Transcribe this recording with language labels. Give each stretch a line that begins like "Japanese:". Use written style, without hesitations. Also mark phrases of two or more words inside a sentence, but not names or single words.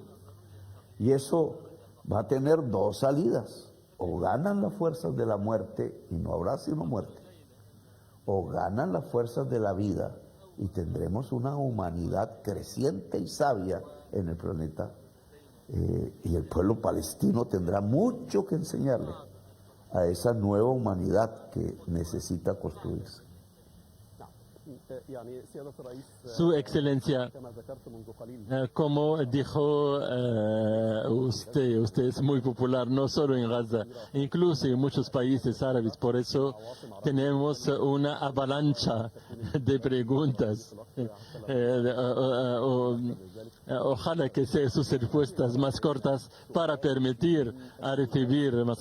Spanish: Y eso va a tener 2 salidas: o ganan las fuerzas de la muerte y no habrá sino muerte, o ganan las fuerzas de la vida y tendremos una humanidad creciente y sabia en el planeta, y el pueblo palestino tendrá mucho que enseñarle a esa nueva humanidad que necesita construirse.
Arabic: يعني سيادة الرئيس
Spanish: Su Excelencia,
Arabic: كما ذكرت منذ قليل
Spanish: como dijo usted es muy popular no solo en Gaza, incluso en muchos países árabes. Por eso tenemos una avalancha de preguntas. Ojalá que sean sus respuestas más cortas para permitir a recibir más.